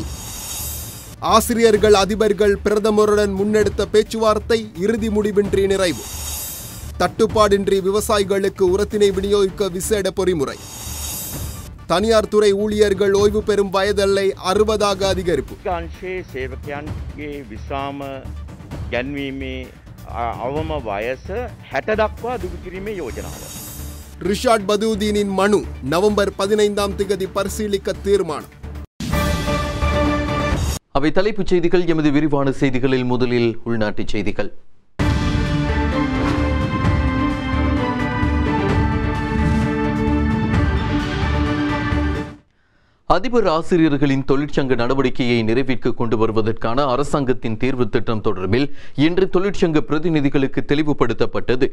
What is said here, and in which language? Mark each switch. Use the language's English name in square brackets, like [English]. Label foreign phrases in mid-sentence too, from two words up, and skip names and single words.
[Tamil] ஆசிரியர்கள் அதிபர்கள் பிரதமருடன் முன்னெடுத்த பேச்சுவார்த்தை இறுதி முடிவின்றி நிறைவு. தட்டுப்பாடின்றி விவசாயிகளுக்கு உரத்தினை விநியோகிக்க விசேட பொறிமுறை. தனியார் துறை ஊழியர்கள் ஓய்வு பெறும் வயதெல்லை 60 அதிகரிப்பு. [Sinhala] සේවකයන්ගේ විශ්‍රාම ගැන්වීමේ අවම වයස 60 දක්වා දුරු කිරීමේ යෝජනාව. [Tamil] ரிஷாட் பதூதீனின் மனு நவம்பர் 15 பரிசீலிக்க தீர்மானம். அவை தலைப்புச் செய்திகள். எமது விரிவான செய்திகளில் முதலில் உள்நாட்டுச் செய்திகள். அதிபர் ஆசிரியர்களின் தொழிற்சங்க நடவடிக்கையை நிறைவேற்ற கொண்டு வருவதற்கான அரசாங்கத்தின் தீர்வு திட்டம் தொடர்பில் இன்று தொழிற்சங்க பிரதிநிதிகளுக்கு தெளிவுபடுத்தப்பட்டது.